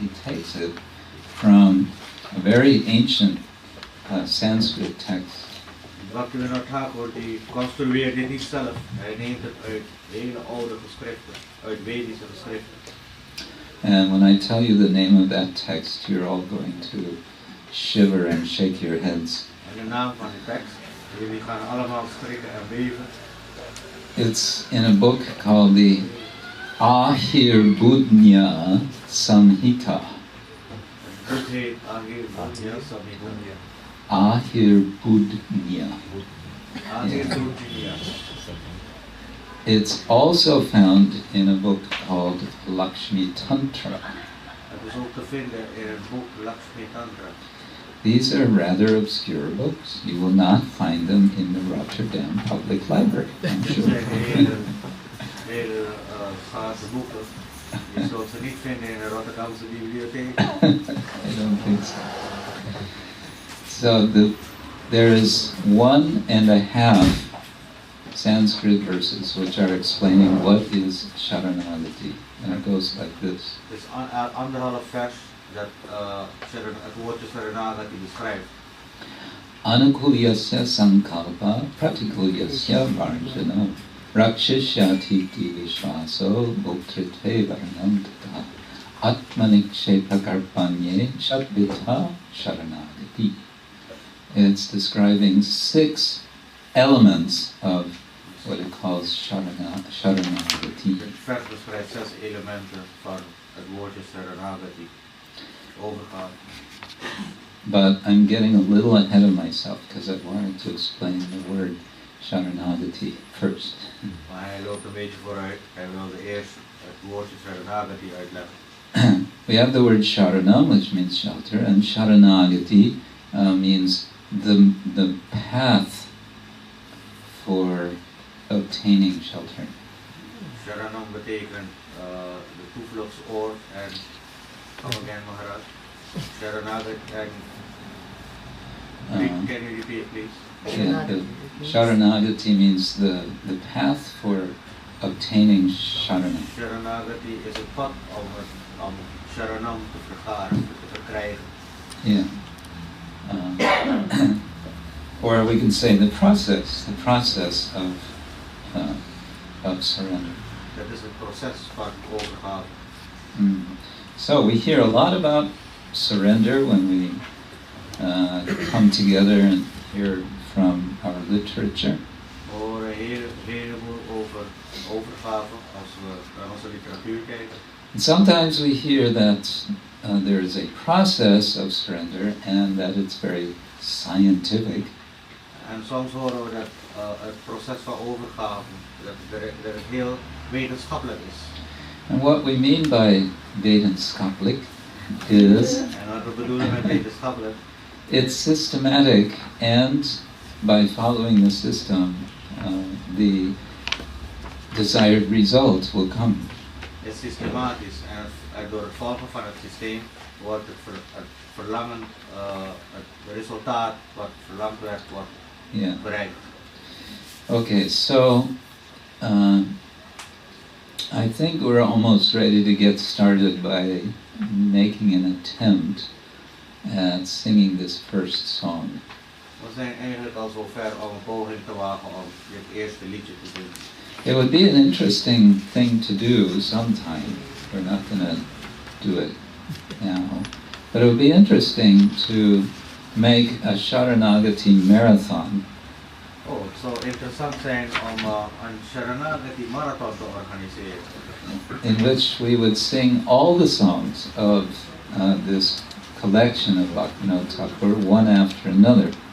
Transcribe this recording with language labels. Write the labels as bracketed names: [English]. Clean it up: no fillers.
[English] He takes it from a very ancient Sanskrit text. [Dutch] Bhaktivinoda Thakur die construeert dit niet zelf. Hij neemt het uit hele oude geschriften, uit Vedische geschriften. [English] And when I tell you the name of that text, you're all going to shiver and shake your heads. [Dutch] En de naam van de tekst, jullie gaan allemaal schrikken en beven. [English] It's in a book called the Ahirbudnya Samhita. [Dutch] Het boek heet Ahirbudnya Samhita. Ahirbudnya. Ahirbudnya. [English] It's also found in a book called Lakshmi Tantra. [Dutch] Het is ook te vinden in het boek Lakshmi Tantra. [English] These are rather obscure books. You will not find them in the Rotterdam Public Library, I'm [Dutch] Het [English] sure. [Dutch] zijn hele gaten boeken. Je zult ze niet vinden in de Rotterdamse bibliotheek. [English] I don't think so. So there is 1.5 Sanskrit verses which are explaining what is Saranagati. And it goes like this. [Dutch] Dus anderhalf vers dat het woordje Saranagati beschrijft. [Sanskrit] Anukulyasya sankalpa pratikulyasya varjana rakshashyatiti vishvaso bhuktritve varnam tata atmanikshepakarpanye shadvitha sharanagati. [English] It's describing 6 elements of what it calls sharanagati. [Dutch] Het vers beschrijft 6 elementen van het woordje Saranagati. Overgaan. [English] But I'm getting a little ahead of myself because I wanted to explain the word Sharanagati first. [Dutch] Maar hij loopt een beetje vooruit. Hij wilde eerst het woordje Saranagati uitleggen. [English] We have the word Sharanam, which means shelter, and Sharanagati means the path for obtaining shelter. [Dutch] Sharanam betekent de toevluchtsoord en [English] come again Maharaj. Saranagati and can you repeat please? Yeah, the Sharanagati means the path for obtaining Sharanam. [Dutch] Saranagati is het pad om Sharanam te vergaren, te verkrijgen. [English] Yeah. or we can say the process of surrender. [Dutch] Dat is het proces van overgave. [English] So we hear a lot about surrender when we come together and hear from our literature. [Dutch] We horen een heleboel over overgave als we naar onze literatuur kijken. [English] And sometimes we hear that there is a process of surrender and that it's very scientific. [Dutch] En soms horen we dat het proces van overgave dat het heel wetenschappelijk is. [English] And what we mean by wetenschappelijk is [Dutch] En wat we bedoelen met wetenschappelijk, [English] it's systematic, and by following the system, the desired result will come. [Dutch] is systematisch en door het volgen van het systeem wordt het verlangen, het resultaat wat verlangd werd, wordt bereikt. [English] Okay, so I think we're almost ready to get started by making an attempt at singing this first song. [Dutch] We zijn eigenlijk al zo ver om een poging te wagen om dit eerste liedje te zingen. [English] It would be an interesting thing to do sometime. We're not going to do it now. But it would be interesting to make a Saranagati marathon. [Dutch] Oh, het zou interessant zijn om een Saranagati marathon te organiseren. [English] In which we would sing all the songs of this collection of Bhaktivinoda Thakur, one after another.